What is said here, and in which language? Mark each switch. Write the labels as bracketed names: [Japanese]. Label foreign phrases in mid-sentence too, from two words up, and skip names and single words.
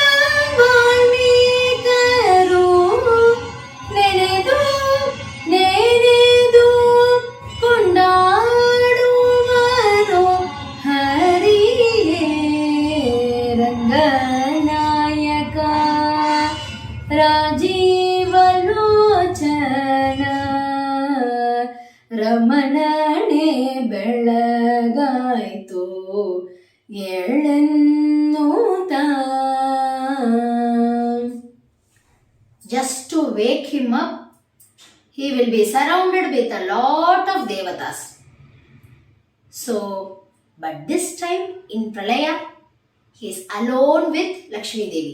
[Kannada] ವಾಲ್ಮೀಕರು ನೆನೆದು ಕೊಂಡಾಡುವರು ಹರಿಯೇ ರಂಗನಾಯಕ ರಾಜೀವಲೋಚನ ರಮಣನೇ ಬೆಳಗಾಯ್ತು ಎಳೆನ್ನುತ್ತಾ. [English] Just to wake him up, he will be surrounded with a lot of devatas. So, but this time in Pralaya, he is alone with Lakshmi Devi.